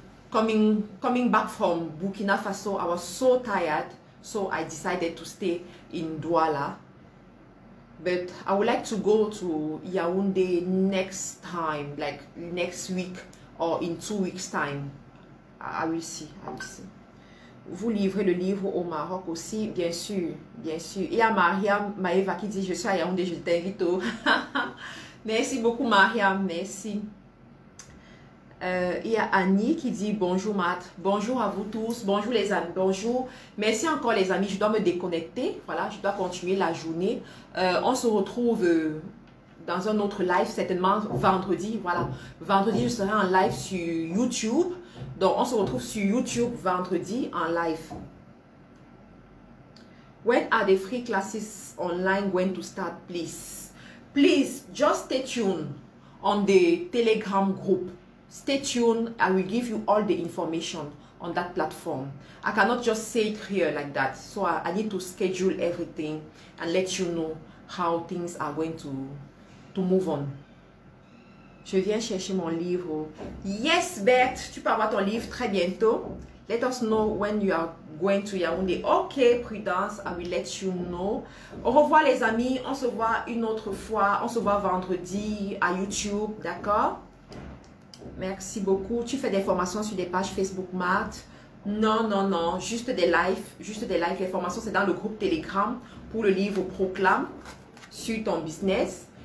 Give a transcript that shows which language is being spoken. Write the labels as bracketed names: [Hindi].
[English] Coming back from Burkina Faso, I was so tired, so I decided to stay in Douala. But I would like to go to Yaoundé next time, like next week or in 2 weeks' time. I will see, I will see. [French] Vous livrez le livre au Maroc aussi, bien sûr, bien sûr. Il y a Mariam Maeva qui dit, je suis à Yaoundé, je t'invite au... Merci beaucoup Mariam, merci. Il y a Annie qui dit bonjour Matt, bonjour à vous tous, bonjour les amis, bonjour, merci encore les amis, je dois me déconnecter, voilà, je dois continuer la journée. On se retrouve dans un autre live, certainement vendredi, voilà, vendredi je serai en live sur YouTube, donc on se retrouve sur YouTube vendredi en live. [English] When are the free classes online going to start, please? Please, just stay tuned on the Telegram group. Stay tuned. I will give you all the information on that platform. I cannot just say it here like that. So I need to schedule everything and let you know how things are going to move on. [French] Je viens chercher mon livre. Yes, Bert, tu peux avoir ton livre très bientôt. [English] Let us know when you are going to Yaoundé. Ok, Prudence, I will let you know. [French] Au revoir les amis. On se voit une autre fois. On se voit vendredi à YouTube. D'accord? Merci beaucoup. Tu fais des formations sur des pages Facebook Matt? Non, non, non. Juste des lives. Juste des lives. Les formations, c'est dans le groupe Telegram pour le livre Proclame sur ton business.